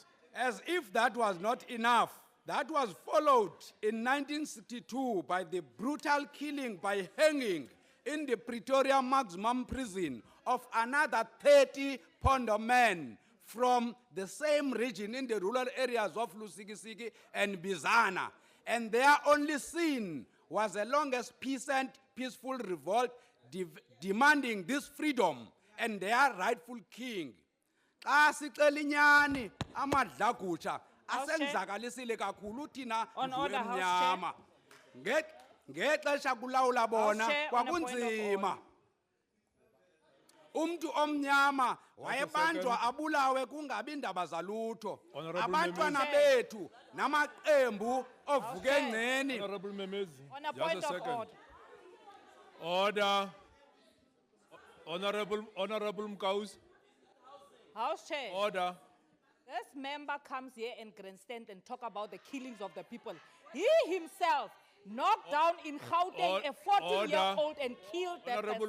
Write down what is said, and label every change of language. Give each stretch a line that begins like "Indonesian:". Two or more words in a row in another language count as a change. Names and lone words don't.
English: as if that was not enough, that was followed in 1962 by the brutal killing by hanging in the Pretoria maximum prison of another 30 Pondo men from the same region in the rural areas of Lusikisiki and Bizana. And their only sin was the longest peaceful revolt demanding this freedom and their rightful king.
Xhosa: Xa sicela inyani amadlagutsha asenzakalisile kakhulu thina
English: On
Xhosa: ndlu
English: order, House
Xhosa: emnyama. Ngexesha kulawula bona
English: House Chair, on a point of
Xhosa: kwakunzima. Umntu omnyama wayebanjwa abulawe kungabi ndaba zalutho.
English: Honorable
Xhosa: Abantwana
English: Memezi.
Xhosa: bethu namaqembu ovuka
English: Chair.
Xhosa: engceni.
English: Honorable Memezi. On a just point a of second. order. Order. Honorable Mkaus. House Chair. Order. This member comes here and grandstand and talk about the killings of the people. He himself knocked down in Gauteng a 14-year-old and killed that person.